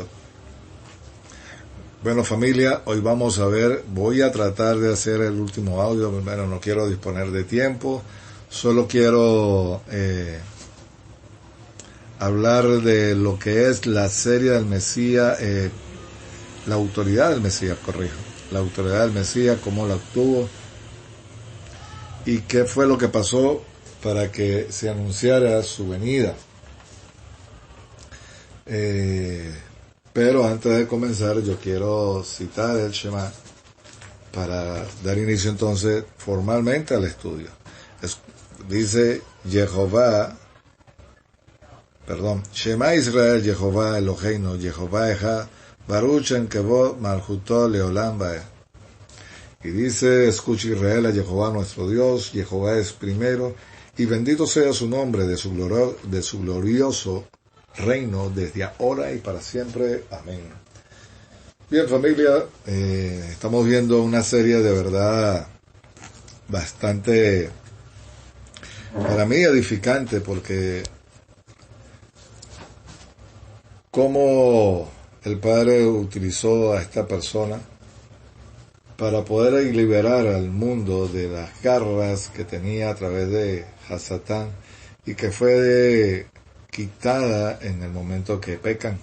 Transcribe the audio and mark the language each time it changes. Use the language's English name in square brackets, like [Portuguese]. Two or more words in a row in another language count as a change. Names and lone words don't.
[Spanish] Bueno, familia, hoy vamos a ver, voy a tratar de hacer el último audio, pero no quiero disponer de tiempo, solo quiero hablar de lo que es la serie del Mesías, la autoridad del Mesías, la autoridad del Mesías, cómo la obtuvo y qué fue lo que pasó para que se anunciara su venida. Pero antes de comenzar yo quiero citar el Shema para dar inicio entonces formalmente al estudio. [Hebrew] Dice שמע ישראל, יהוה אלוהינו, יהוה אחד, ברוך שם כבוד מלכותו לעולם ועד. [Spanish] Y dice, escucha Israel a Jehová nuestro Dios, Jehová es primero, y bendito sea su nombre de su glorioso reino desde ahora y para siempre. Amén. Bien, familia, estamos viendo una serie de verdad bastante, para mí, edificante, porque cómo el Padre utilizó a esta persona para poder liberar al mundo de las garras que tenía a través de Hasatán y que fue quitada en el momento que pecan.